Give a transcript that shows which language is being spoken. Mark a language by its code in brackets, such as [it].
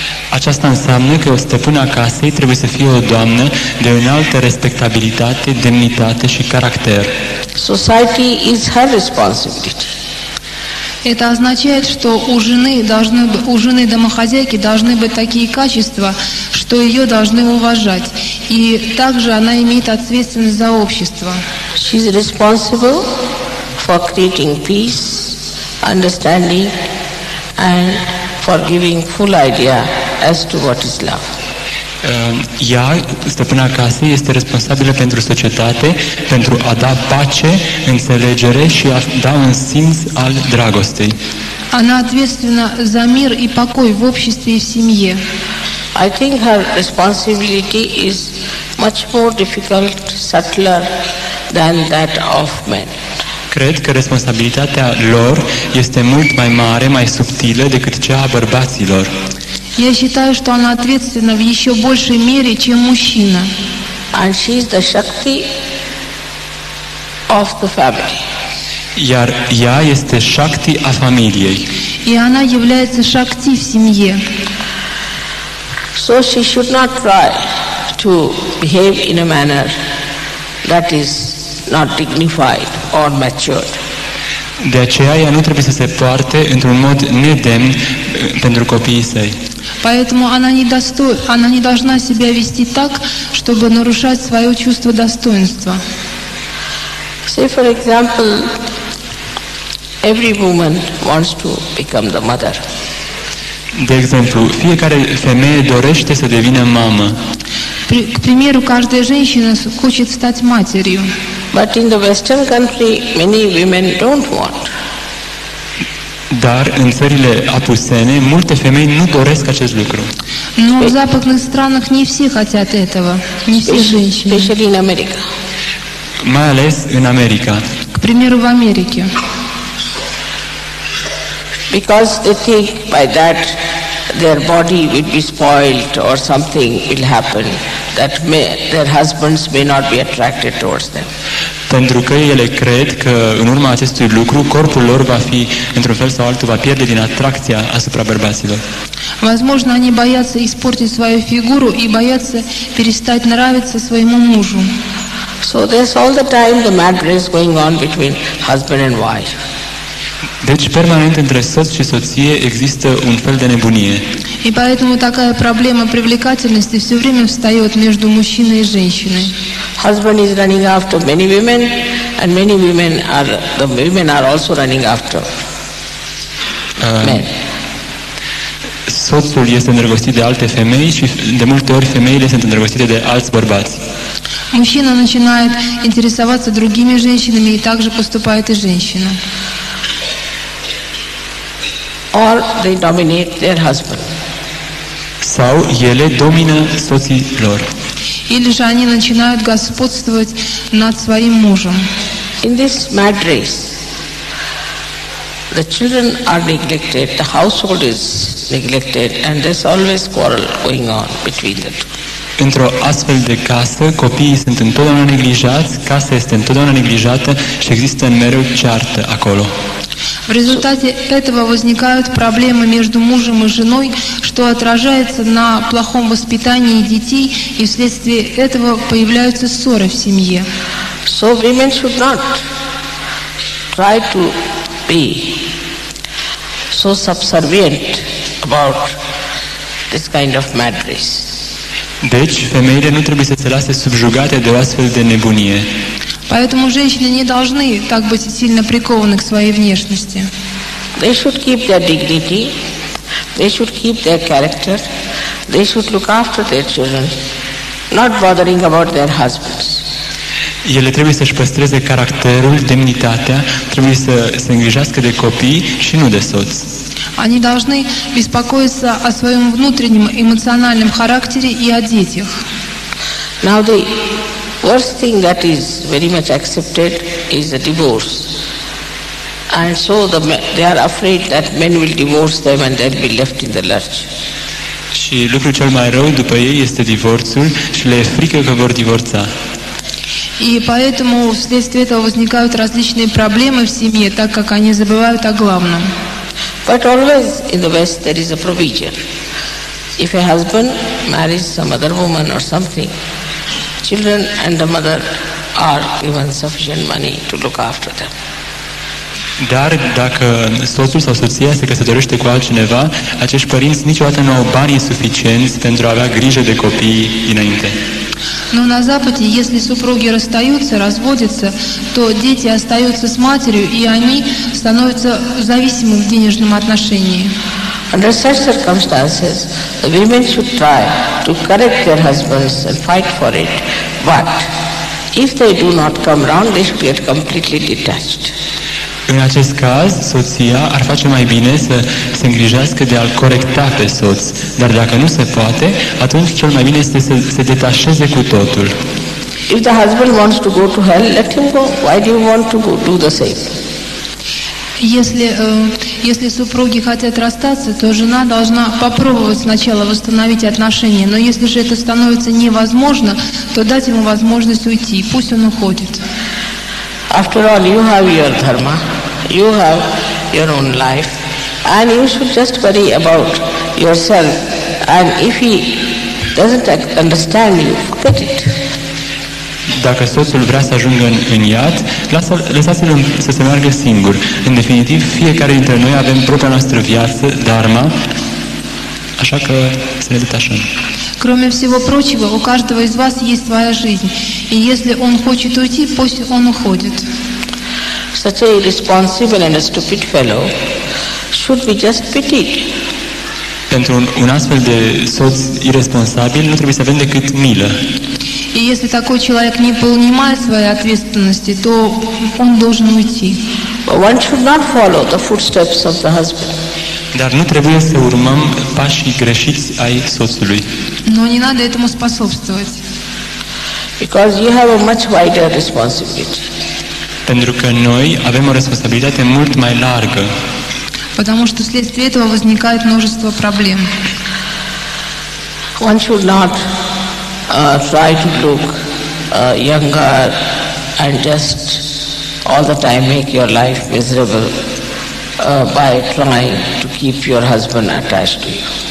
[ro] Aceasta înseamnă că o stăpână a casei trebuie să fie o doamnă de înaltă respectabilitate, demnitate și caracter. [en] Society is her responsibility. [ru] Это означает, что у жены домохозяйки должны быть такие качества, что ее должны уважать. И также она имеет ответственность за общество. [en] She is responsible for creating peace, understanding and for giving full idea as to what is love. [ro] Ea, stăpâna casei, este responsabilă pentru societate, pentru a da pace, înțelegere și a da un simț al dragostei. [ru] Она ответственна за мир и покой в обществе и в семье. [en] I think her responsibility is much more difficult, subtler than that of men. [ro] Cred că responsabilitatea lor este mult mai mare, mai subtilă decât cea a bărbaților. [ru] Я считаю, что она ответственна в еще большей мере, чем мужчина. [en] And she is the Shakti of the family. [ro] Iar ea este Shakti a familiei. [ru] И она является шакти в семье. [en] So she should not try to behave in a manner that is not dignified or matured. [ro] De aceea ea nu trebuie să se poarte într-un mod nedemn pentru copiii săi. [ru] Поэтому она не должна себя вести так, чтобы нарушать свое чувство достоинства. [en] Say, for example, every woman wants to become the mother. [ro] De exemplu, fiecare femeie dorește să devină mamă. [ru] К примеру, каждая женщина хочет стать матерью. [en] But in the Western country, many women don't want. [ro] Dar în țările apusene, multe femei nu doresc acest lucru. [ru] Но в западных странах не все хотят этого, не все женщины. [en] Especially in America. [ro] Mai ales în America. [ru] К примеру, в Америке. [en] Because they think by that their body will be spoiled or something will happen that their husbands may not be attracted towards them. [ro] Pentru că ele cred că în urma acestui lucru corpul lor va fi, într-un fel sau altul, va pierde din atracția asupra bărbaților. [ru] Возможно, они боятся испортить свою фигуру и боятся перестать нравиться своему мужу. [en] So there's all the time the mad race going on between husband and wife. [ro] Deci, permanent între soț și soție există un fel de nebunie. [ru] И поэтому такая проблема привлекательности все время встает между мужчиной и женщиной. [en] Husband is running after many women and many women are also running after men. [ro] Soțul este îndrăgostit de alte femei și de multe ori femeile sunt îndrăgostite de alți bărbați. [ru] Мужчина начинает интересоваться другими женщинами, и также поступает и женщина. [en] Or they dominate their husband. [ro] Sau ele domină soții lor. [ru] Или же они начинают господствовать над своим мужем. [en] In this mad race, the children are neglected, the household is neglected, and there's always quarrel going on between the two. [ro] Într-o astfel de casă, copiii sunt întotdeauna neglijați, casa este întotdeauna neglijată și există mereu ceartă acolo. [ru] В результате этого возникают проблемы между мужем и женой, что отражается на плохом воспитании детей, и вследствие этого появляются ссоры в семье. [en] So women should not try to be so subservient about this kind of mad race. [ro] Deci, femeile nu trebuie să se lase subjugate de o astfel de nebunie. [ru] Поэтому женщины не должны так быть сильно прикованы к своей внешности. [en] They should keep their dignity, they should keep their character, they should look after their children, not bothering about their husbands. [ro] Ele trebuie să-și păstreze caracterul, demnitatea, trebuie să se îngrijească de copii și nu de soț. [ru] Они должны беспокоиться о своем внутреннем эмоциональном характере и о детях. [en] Now the worst thing that is very much accepted is the divorce. And so they are afraid that men will divorce them and they'll be left in the lurch. [ro] Și lucrul cel mai rău după ei este divorțul și le e frică că vor divorța. [ru] И поэтому вследствие этого возникают различные проблемы в семье, так как они забывают о главном. [en] But always in the West there is a provision. If a husband marries some other woman or something, children and the mother are given sufficient money to look after them. [ro] Dar dacă soțul sau soția se căsătorește cu altcineva, acești părinți niciodată nu au banii suficienți pentru a avea grijă de copii dinainte. [ru] Но на Западе, если супруги расстаются, разводятся, то дети остаются с матерью, и они становятся зависимы в денежном отношении. [en] Under such circumstances, the women should try to correct their husbands and fight for it. But if they do not come round, they should get completely detached. [ro] În acest caz, soția ar face mai bine să se îngrijească de a-l corecta pe soț, dar dacă nu se poate, atunci cel mai bine este să se detașeze cu totul. [en] If the husband wants to go to hell, let him go. Why do you want to do the same? [ru] Если супруги хотят расстаться, то жена должна попробовать сначала восстановить отношения. Но если же это становится невозможно, то дать ему возможность уйти. Пусть он уходит. [en] After all, you have your dharma, you have your own life, and you should just worry about yourself. And if he doesn't understand you, forget it. [ro] Dacă soțul vrea să ajungă în iad, lăsați-l să se meargă singur. În definitiv, fiecare dintre noi avem propria noastră viață, dharma, așa că să ne detașăm. [ru] Кроме всего прочего, у каждого из вас есть своя жизнь. И если он хочет уйти, пусть он уходит. [en] Such a irresponsible and a stupid fellow should be just pitied. [ro] Pentru un astfel de soț irresponsabil nu trebuie să avem decât milă. [ru] И если такой человек не понимает своей ответственности, то он должен уйти. [en] But one should not follow the footsteps of the husband. [ro] Dar nu trebuie să urmăm pașii greșiți ai soțului. [ru] Но не надо этому способствовать. [en] Because you have a much wider responsibility. [ro] Pentru că noi avem o responsabilitate mult mai largă. [ru] Потому что вследствие этого возникает множество проблем. [en] One should not try to look younger and just all the time make your life miserable by trying to keep your husband attached to you.